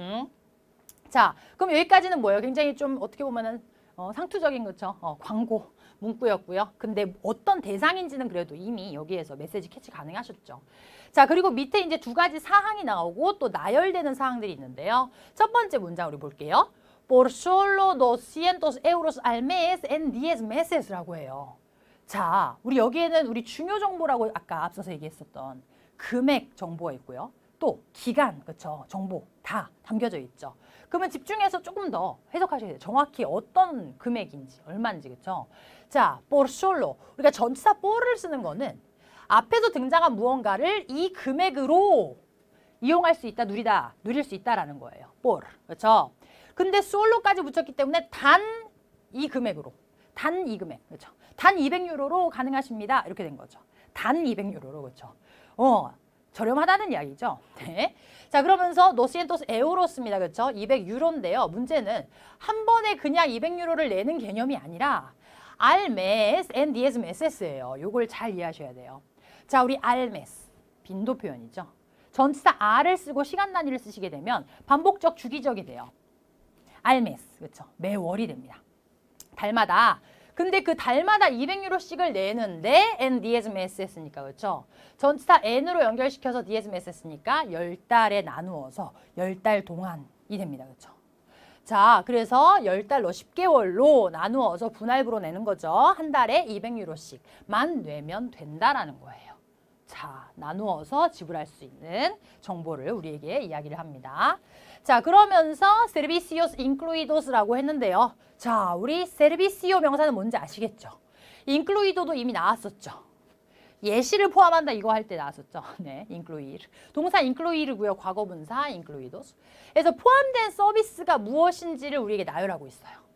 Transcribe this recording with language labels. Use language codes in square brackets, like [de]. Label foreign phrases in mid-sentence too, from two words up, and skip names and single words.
[ko] 자, 그럼 여기까지는 뭐예요? 굉장히 좀 어떻게 보면은 상투적인, 그렇죠? 광고 문구였고요. 근데 어떤 대상인지는 그래도 이미 여기에서 메시지 캐치 가능하셨죠. 자, 그리고 밑에 이제 두 가지 사항이 나오고 또 나열되는 사항들이 있는데요. 첫 번째 문장 우리 볼게요. [es] Por solo 200 euros al mes en 10 meses라고 해요. [ko] 자, 우리 여기에는 우리 중요 정보라고 아까 앞서서 얘기했었던 금액 정보가 있고요. 또 기간, 그렇죠? 정보 다 담겨져 있죠. 그러면 집중해서 조금 더 해석하셔야 돼요. 정확히 어떤 금액인지, 얼마인지, 그렇죠? 자, [es] por solo. [ko] 우리가 전치사 por를 쓰는 거는 앞에서 등장한 무언가를 이 금액으로 이용할 수 있다, 누릴 수 있다라는 거예요. por. 그렇죠? 근데 solo까지 붙였기 때문에 단 이 금액으로. 단 이 금액. 그렇죠? 단 200유로로 가능하십니다. 이렇게 된 거죠. 단 200유로로. 그렇죠? 저렴하다는 이야기죠. 네. 자, 그러면서 200 에우로스입니다. 그렇죠? 200유로인데요. 문제는 한 번에 그냥 200유로를 내는 개념이 아니라 [es] al mes en 10 meses [ko] 예요. 요걸 잘 이해하셔야 돼요. 자, 우리 [es] al mes [ko] 빈도 표현이죠. 전치사 al을 쓰고 시간 단위를 쓰시게 되면 반복적 주기적이 돼요. [es] al mes. [ko] 그렇죠? 매월이 됩니다. 달마다. 근데 그 달마다 200유로씩을 내는데 [es] en 10 meses [ko] 했으니까, 그렇죠? 전치사 n으로 연결시켜서 10 meses 했으니까 10달에 나누어서 10달 동안이 됩니다. 그렇죠? 자, 그래서 10달로 10개월로 나누어서 분할부로 내는 거죠. 한 달에 200유로씩만 내면 된다라는 거예요. 자, 나누어서 지불할 수 있는 정보를 우리에게 이야기를 합니다. 자, 그러면서 [es] servicios incluidos [ko] 라고 했는데요. 자, 우리 servicio 명사는 뭔지 아시겠죠? incluido도 이미 나왔었죠. 예시를 포함한다 이거 할 때 나왔었죠. 네, incluir. 동사 incluir고요. 과거분사 incluidos. 그래서 포함된 서비스가 무엇인지를 우리에게 나열하고 있어요.